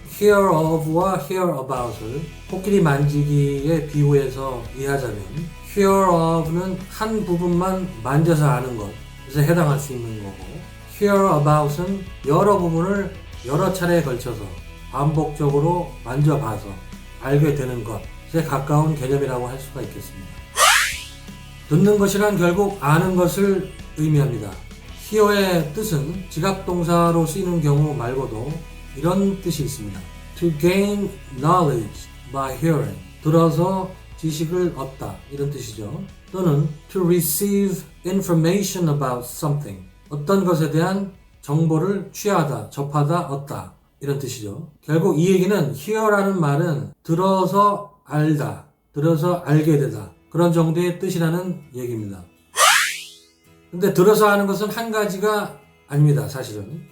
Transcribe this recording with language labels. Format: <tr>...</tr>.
<ko>hear of와 hear about을 코끼리 만지기에 비유해서 이해하자면 hear of는 한 부분만 만져서 아는 것에 해당할 수 있는 거고 hear about은 여러 부분을 여러 차례에 걸쳐서 반복적으로 만져봐서 알게 되는 것에 가까운 개념이라고 할 수가 있겠습니다. 듣는 것이란 결국 아는 것을 의미합니다. hear의 뜻은 지각동사로 쓰이는 경우 말고도 이런 뜻이 있습니다.</ko> <en>To gain knowledge by hearing.</en> <ko>들어서 지식을 얻다. 이런 뜻이죠. 또는</ko> <en>to receive information about something.</en> <ko>어떤 것에 대한 정보를 취하다, 접하다, 얻다. 이런 뜻이죠. 결국 이 얘기는 hear라는 말은 들어서 알다, 들어서 알게 되다. 그런 정도의 뜻이라는 얘기입니다. 근데 들어서 아는 것은 한 가지가 아닙니다. 사실은.</ko>